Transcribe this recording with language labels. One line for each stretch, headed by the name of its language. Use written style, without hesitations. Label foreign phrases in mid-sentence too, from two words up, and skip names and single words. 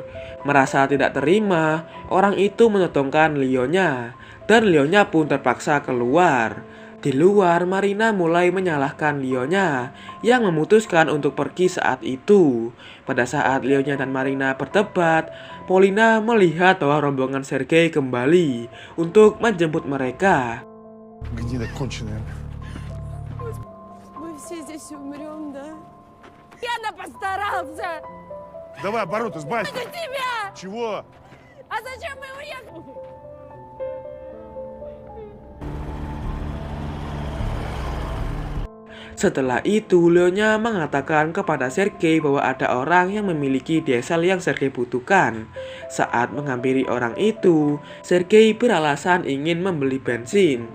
Indonesian: Merasa tidak terima, orang itu menodongkan Leonya dan Leonya pun terpaksa keluar. Di luar, Marina mulai menyalahkan Leonya yang memutuskan untuk pergi saat itu. Pada saat Leonya dan Marina berdebat, Polina melihat bahwa rombongan Sergei kembali untuk menjemput mereka.
Russian: Гнида конченая. Мы все здесь умрем, да? Я постарался! Давай, оборот, избавься. Это тебя! Чего? А зачем мы уехали?
Indonesian: Setelah itu, Leonya mengatakan kepada Sergei bahwa ada orang yang memiliki diesel yang Sergei butuhkan. Saat menghampiri orang itu, Sergei beralasan ingin membeli bensin.